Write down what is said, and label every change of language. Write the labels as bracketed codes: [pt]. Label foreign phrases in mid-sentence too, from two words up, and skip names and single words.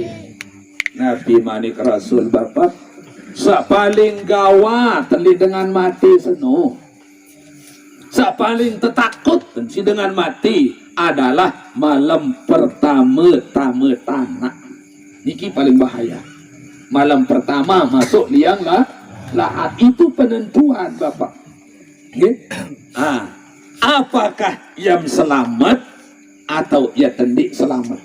[sas] Nabi manik Rasul bapak, sa paling gawat teli dengan mati seno. [id] Sa paling takut si dengan mati adalah malam pertama tanah. [sas] Niki paling bahaya. [id] Malam pertama masuk liang lahat itu penentuan bapak. Apakah yang selamat atau ia tendik selamat?